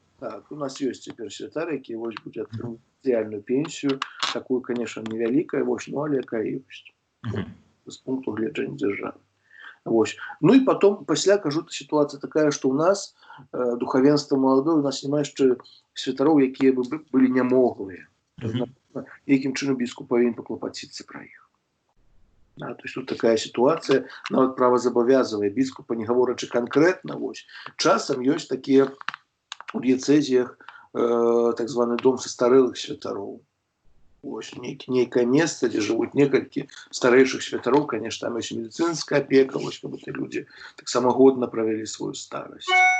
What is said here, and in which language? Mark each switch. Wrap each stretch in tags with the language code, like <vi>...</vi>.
<be>Так, у нас ёсць цяпер святар, які вось будзе атрымліваць сацыяльную пенсію, такую,</be> <ru>конечно,</ru> <be>невялікая, вось, ну, але якая ёсць. З пункту гледжання дзяржавы. Вось.</be> <ru>Ну и потом, пасля, кажу, ситуация такая, что у нас духовенство молодое,</ru> <be>у нас няма яшчэ святароў, якія бы былі нямоглыя. Якім чынам біскуп павінен паклапаціцца пра іх.</be> <ru>Да, то есть тут такая ситуация,</ru> <be>нават права</be> <ru>забавязывая біскупа,</ru> <be>не гаворачы</be> <ru>конкретно, вось.</ru> <be>Часам ёсць такія у дыяцэзіях так званы дом састарэлых святароў. Вось, некое место,</be> <ru>где живут</ru> <be>некалькі старэйшых святароў,</be> <ru>конечно,</ru> <be>там ёсць медицинская опека, вось, каб</be> <ru>эти люди</ru> <be>таксама годна правялі свою старасць.</be>